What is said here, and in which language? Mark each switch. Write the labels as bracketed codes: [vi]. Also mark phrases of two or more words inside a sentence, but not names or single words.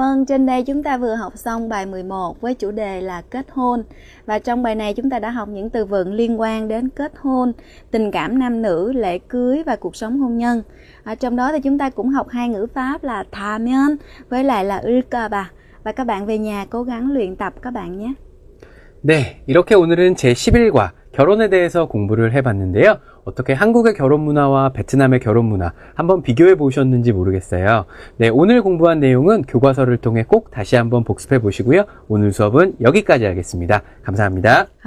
[vi] trên đây chúng ta vừa học xong bài 11 với chủ đề là kết hôn. Và trong bài này chúng ta đã học những từ vựng liên quan đến kết hôn, tình cảm nam nữ, lễ cưới và cuộc sống hôn nhân. Trong đó thì chúng ta cũng học hai ngữ pháp là 타면 với lại là 을까봐. Và các bạn về nhà cố gắng luyện tập các bạn nhé. [ko] 네, 이렇게 오늘은 제11과 결혼에 대해서 공부를 해봤는데요. 어떻게 한국의 결혼 문화와 베트남의 결혼 문화 한번 비교해 보셨는지 모르겠어요. 네, 오늘 공부한 내용은 교과서를 통해 꼭 다시 한번 복습해 보시고요. 오늘 수업은 여기까지 하겠습니다.